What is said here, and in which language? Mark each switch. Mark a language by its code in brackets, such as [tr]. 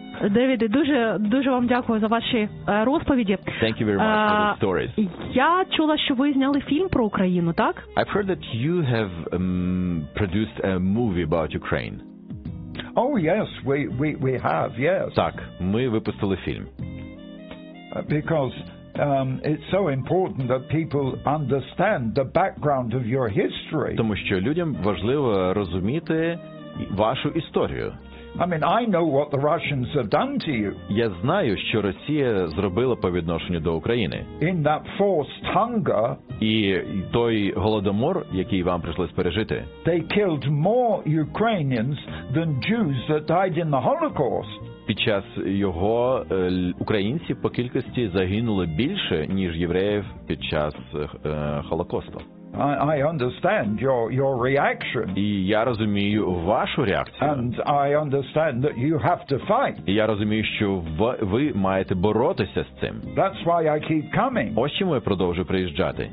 [uk] Девіде, дуже дуже вам дякую за ваші розповіді. [en] Thank you very much for the stories. [uk] Я чула, що ви зняли фільм про Україну, так? [en] I've heard that you have produced a movie about Ukraine. Oh, yes, we have. Yes. [uk] Так, ми випустили фільм. [en] Because it's so important that people understand the background of your history. [uk] Тому що людям важливо розуміти вашу історію. [en] I mean, I know what the Russians have done to you. [uk] Я знаю, що Росія зробила по відношенню до України. [en] In that forced hunger. [uk] І той голодомор, який вам прийшлось пережити. [en] They killed more Ukrainians than Jews that died in the Holocaust. [uk] Під час його українці по кількості загинули більше, ніж євреїв під час Холокосту. [en] I understand your reaction. [uk] І я розумію вашу реакцію. [en] And I understand that you have to fight. [uk] І я розумію, що ви маєте боротися з цим. [en] That's why I keep coming. [uk] Ось чому я продовжую приїжджати.